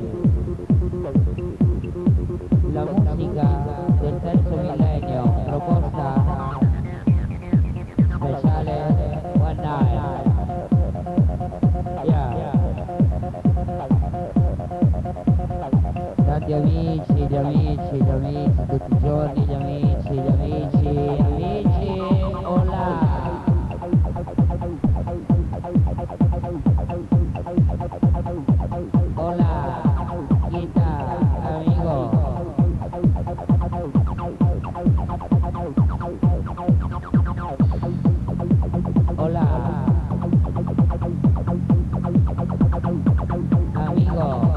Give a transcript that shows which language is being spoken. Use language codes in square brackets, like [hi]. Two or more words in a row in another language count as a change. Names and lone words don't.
[it] La música del terzo millennio proposta speciale [en] One Night. Yeah. [it] Tanti amici, gli amici, tutti i giorni gli amici, [es] hola. Hola, Guita, amigo. Hola, amigo.